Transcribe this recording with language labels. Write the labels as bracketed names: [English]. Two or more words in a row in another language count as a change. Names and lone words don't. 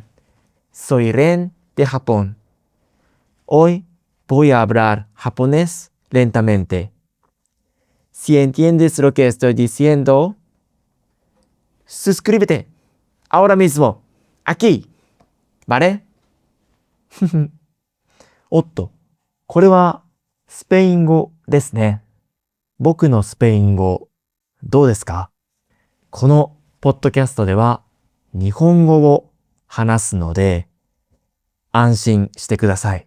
[Spanish] Soy Ren de Japón. Hoy voy a hablar japonés lentamente. Si entiendes lo que estoy diciendo, suscríbete ahora mismo, aquí, ¿vale? [Japanese] おっと、これはスペイン語ですね。僕のスペイン語、どうですか？このポッドキャストでは日本語を話すので安心してください。